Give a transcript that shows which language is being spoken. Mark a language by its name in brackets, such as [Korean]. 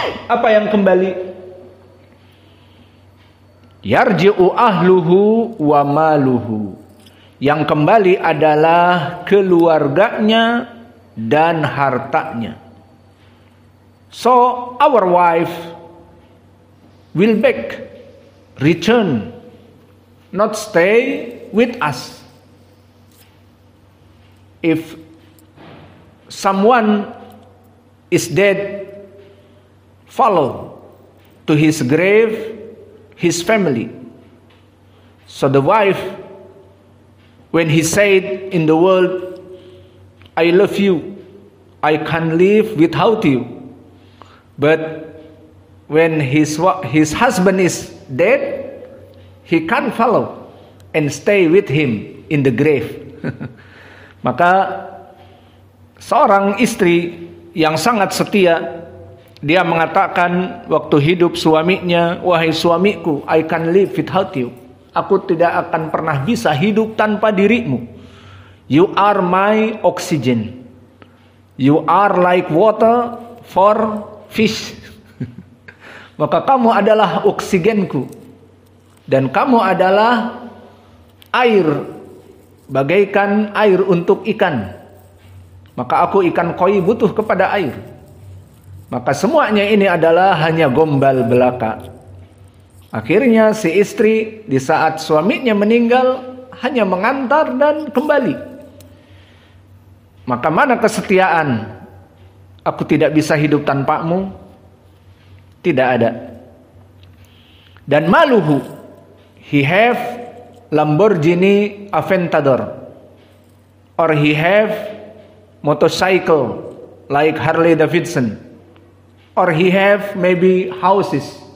[Indonesian] Apa yang kembali? [Arabic] Yarji'u ahluhu wa maluhu. [Indonesian] Yang kembali adalah keluarganya dan hartanya. [English] So our wife will back, return, not stay with us. If someone is dead, follow to his grave, his family. So the wife, when he said in the world, I love you, I can't live without you. But when his husband is dead, he can't follow and stay with him in the grave. [Indonesian] Maka seorang istri yang sangat setia, dia mengatakan waktu hidup suaminya, wahai suamiku, [English] I can't live without you. [Indonesian] Aku tidak akan pernah bisa hidup tanpa dirimu. [English] You are my oxygen. You are like water for fish. [Indonesian] Maka kamu adalah oksigenku. Dan kamu adalah air, bagaikan air untuk ikan. Maka aku ikan koi butuh kepada air. Maka semuanya ini adalah hanya gombal belaka. Akhirnya si istri di saat suaminya meninggal hanya mengantar dan kembali. Maka mana kesetiaan? Aku tidak bisa hidup tanpamu. Tidak ada. [English] Dan maluhu, he have Lamborghini Aventador, or he have motorcycle like Harley Davidson, or he have maybe houses.